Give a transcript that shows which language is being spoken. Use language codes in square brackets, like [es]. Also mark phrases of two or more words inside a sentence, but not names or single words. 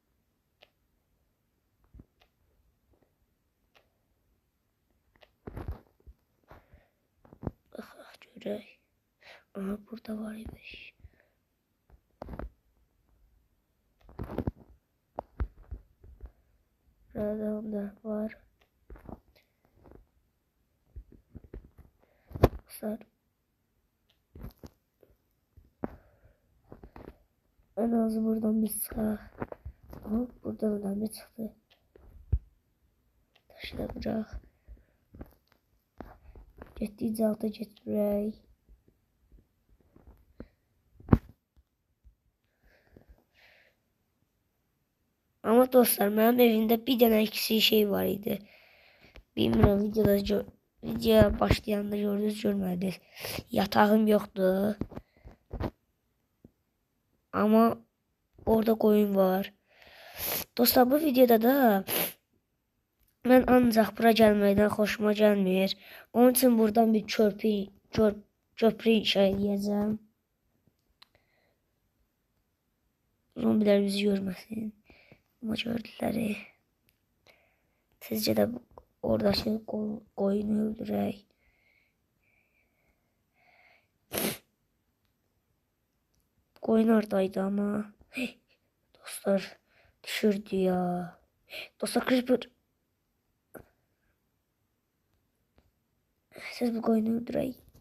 [az] Baxaq görək. Aha, burada var imiş. Burada da var. Dostlar, [tr] en az buradan bir çıkar. Ama buradan da bir çıktı. Taşı da bırak. [az] Getdikcə alta getmirək. Ama dostlar, mənim evimdə bir dənə eksik şey var idi. Bilmirəm, videoya başlayanda gördünüz, görmədiniz. Yatağım yoxdur. [tr] Ama orada koyun var. [az] Dostlar, bu videoda da mən ancaq bura gəlməkdən xoşuma gəlmir. Onun üçün buradan bir köprü inşa edəcəm. Zombiler bizi görməsin. Ama gördülər. Sizcə də oradakı koyunu öldürək. [tr] Koyun oradaydı ama. [az] Dostlar, düşürdü ya. Dostlar, creeper. Siz bu koyunu öldürək.